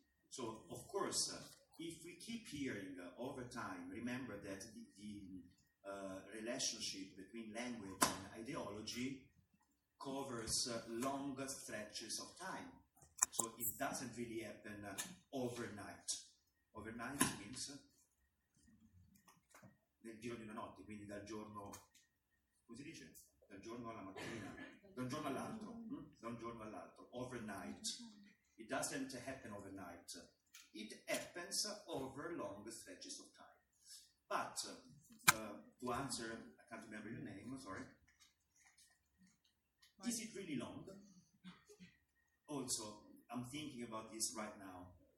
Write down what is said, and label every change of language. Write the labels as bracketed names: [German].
[English] So, of course, if we keep hearing over time, remember that the relationship between language and ideology covers long stretches of time. So it doesn't really happen overnight. Overnight means [Italian] nel giro di una notte, quindi dal giorno, come si dice? Dal giorno alla mattina, da un giorno all'altro, da un giorno all'altro, overnight. [English] It doesn't happen overnight. It happens over long stretches of time. But, to answer, I can't remember your name, sorry. Is it really long? Also, I'm thinking about this right now.